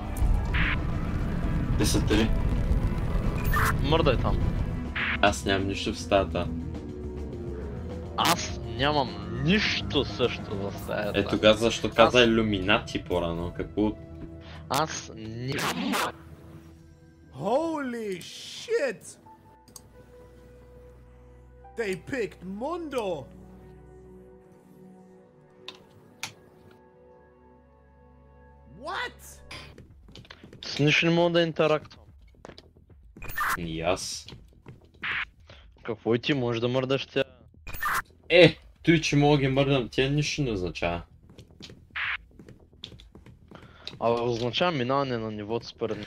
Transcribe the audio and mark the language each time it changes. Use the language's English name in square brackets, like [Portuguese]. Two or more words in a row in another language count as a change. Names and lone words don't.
[Bulgarian] И са три. Мърдай там. Аз нямам нищо в стаята. Аз нямам нищо също в стаята. Е, тогава защо каза иллюминати по-рано? Какво? Аз нямам. [English] Holy shit! They picked Mundo! What? [Bulgarian] С нищо не мога да интерактувам. И аз. Какво и ти можеш да мърдаш тя? Той, че мога ги мърдам, тя нищо не означава. Означава минаване на нивото според мен.